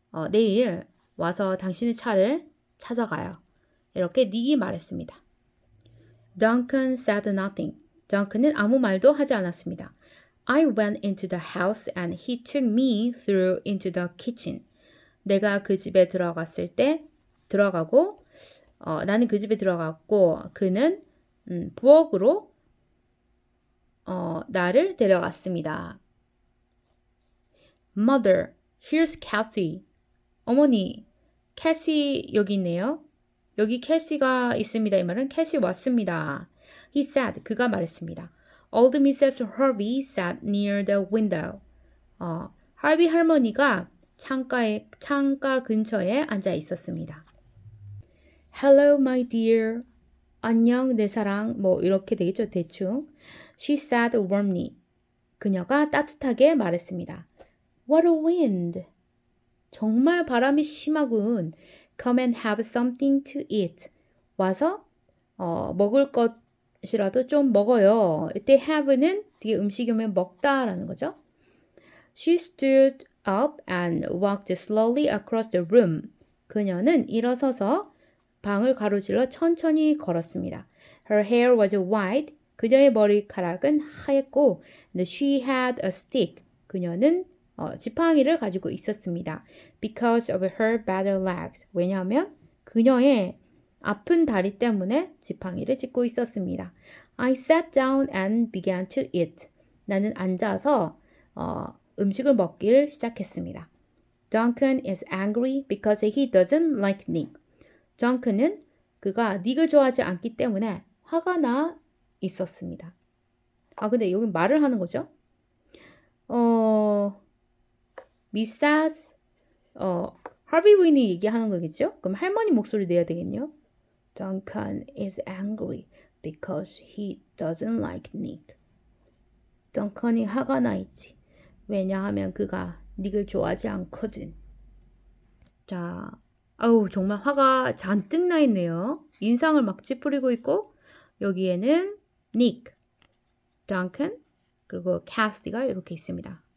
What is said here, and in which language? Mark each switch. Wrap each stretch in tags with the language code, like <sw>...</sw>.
<ko>내일 와서 당신의 차를 찾아가요. 이렇게 닉이 말했습니다.</ko> <en>Duncan said nothing.</en> <ko>덩컨은 아무 말도 하지 않았습니다.</ko> <en>I went into the house and he took me through into the kitchen.</en> <ko>내가 그 집에 들어가고 나는 그 집에 들어갔고 그는 부엌으로 나를 데려갔습니다.</ko> <en>Mother, here's Kathy.</en> <ko>어머니, 캐시 여기 있네요. 여기 캐시가 있습니다. 이 말은 캐시 왔습니다.</ko> <en>He said,</en> <ko>그가 말했습니다.</ko> <en>Old Mrs. Harvey sat near the window.</en> <ko>할비 할머니가 창가 근처에 앉아 있었습니다.</ko> <en>Hello, my dear.</en> <ko>안녕, 내 사랑. 이렇게 되겠죠, 대충.</ko> <en>She said warmly.</en> <ko>그녀가 따뜻하게 말했습니다.</ko> <en>What a wind.</en> <ko>정말 바람이 심하군.</ko> <en>Come and have something to eat.</en> <ko>와서 먹을 것이라도 좀 먹어요. 이때 have는 뒤에 음식이 오면 먹다라는 거죠.</ko> <en>She stood up and walked slowly across the room.</en> <ko>그녀는 일어서서 방을 가로질러 천천히 걸었습니다.</ko> <en>Her hair was white.</en> <ko>그녀의 머리카락은 하얗고</ko> <en>and she had a stick.</en> <ko>그녀는 지팡이를 가지고 있었습니다.</ko> <en>Because of her bad legs.</en> <ko>왜냐하면 그녀의 아픈 다리 때문에 지팡이를 짚고 있었습니다.</ko> <en>I sat down and began to eat.</en> <ko>나는 앉아서 음식을 먹기를 시작했습니다.</ko> <en>Duncan is angry because he doesn't like Nick.</en> <ko>덩컨은 그가 닉을 좋아하지 않기 때문에 화가 나 있었습니다. 근데 여기 말을 하는 거죠.</ko> <en>Mrs.</en> <ko>하비 부인이 얘기하는 거겠죠? 그럼 할머니 목소리 내야 되겠네요.</ko> <en>Duncan is angry because he doesn't like Nick.</en> <ko>덩컨이 화가 나 있지. 왜냐하면 그가 닉을 좋아하지 않거든. 자, 아우 정말 화가 잔뜩 나 있네요. 인상을 막 찌푸리고 있고 여기에는 닉, 덩컨, 그리고 캐시가 이렇게 있습니다.</ko>